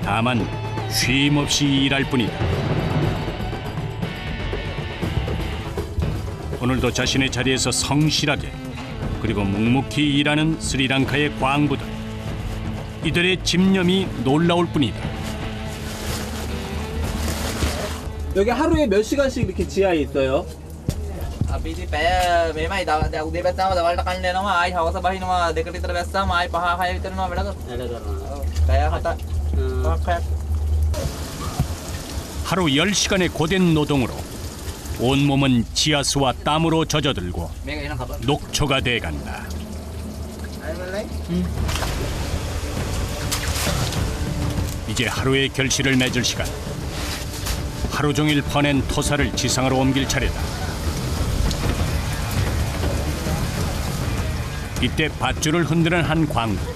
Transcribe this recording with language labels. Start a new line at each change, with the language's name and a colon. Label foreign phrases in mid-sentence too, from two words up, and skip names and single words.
Korean: 다만 쉼 없이 일할 뿐이다. 오늘도 자신의 자리에서 성실하게 그리고 묵묵히 일하는 스리랑카의 광부들. 이들의 집념이 놀라울 뿐이다. 여기 하루에 몇 시간씩 이렇게 지하에 있어요?
Sinhala: අපි ඉතින් පැය මෙහෙමයි දැන් උදේ බැස්සාම දවල්ට කන්න යනවා ආයි හවස බහිනවා දෙකට විතර බැස්සාම ආයි 5-6 විතර යනවා වැඩ කරනවා. පැය 7ක්
Korean: 하루 10시간의 고된 노동으로 온몸은 지하수와 땀으로 젖어들고
Sinhala: මේක එන කප.
Korean: 녹초가 돼간다. 이제 하루의 결실을 맺을 시간. 하루 종일 퍼낸 토사를 지상으로 옮길 차례다. 이때 밧줄을 흔드는 한 광부.